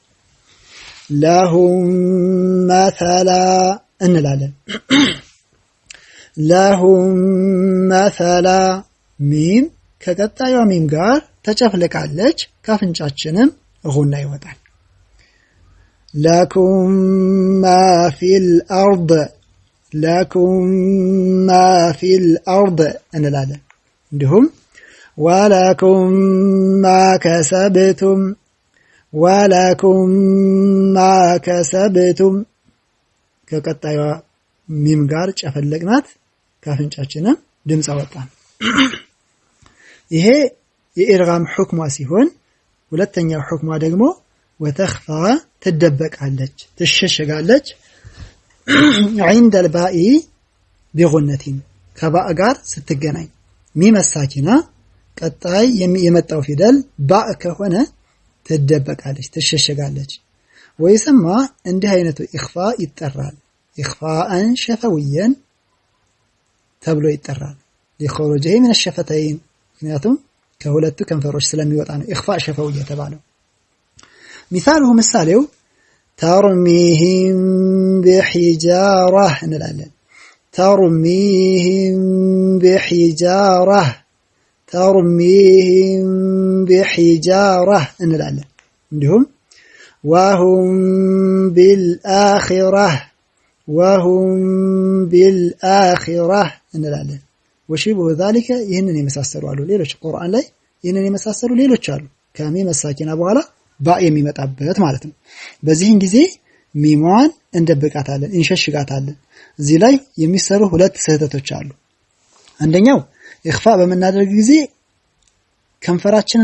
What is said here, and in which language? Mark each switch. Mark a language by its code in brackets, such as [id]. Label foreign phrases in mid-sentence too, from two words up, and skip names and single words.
[ar] لهم مثلا [am] እንላለን። [ar] لهم مثلا [am] ሚም ከቀጣዩ ሚም ጋር ተጨፍለቃለች። ካፍንጫችንም ጉና ይወጣል። [ar] لكم ما في الأرض لكم ما في الأرض [am] እንላለን። እንዲሁም [ar] ولكم ما كسبتم ولكم ما كسبتم [am] ከቀጣዩ ሚም ጋር ጨፈለቅናት ካፍንጫችንም ድምጽ አወጣን። ይሄ የኢድጋም ሁክማ ሲሆን ሁለተኛው ሁክማ ደግሞ ወተኽፋ ትደበቃለች ትሸሸጋለች [ar] عند الباء بغنة [am] ከባእ ጋር ስትገናኝ ሚም الساكنة ቀጣይ የመጣው ፊደል ባእ ከሆነ ትደበቃለች ትሸሸጋለች። ወይሰማ እንዲህ አይነቱ ኢኽፋ ይጠራል [ar] إخفاء شفويا [am] ተብሎ ይጠራል። [ar] لخروجه من الشفتين [am] ምክንያቱም ከሁለቱ ከንፈሮች ስለሚወጣ ነው [ar] إخفاء شفوي [am] የተባለው። مثاله مثالው [ar] ترميهم بحجارة [am] እንላለን። [ar] ترميهم بحجارة ترميهم بحجارة [am] እንላለን። እንዲሁም [ar] وهم بالآخرة وهم بالآخرة [am] እንላለን። [ar] وشبه ذلك [am] ይህንን የመሳሰሉ አሉ። ሌሎች ቁርአን ላይ ይህንን የመሳሰሉ ሌሎች አሉ ከሚም الساكنة በኋላ ባእ የሚመጣበት ማለት ነው። በዚህን ጊዜ ሚሟን እንደብቃታለን እንሸሽጋታለን። እዚህ ላይ የሚሰሩ ሁለት ስህተቶች አሉ። አንደኛው ኢኽፋ በመናደርግ ጊዜ ከንፈራችንን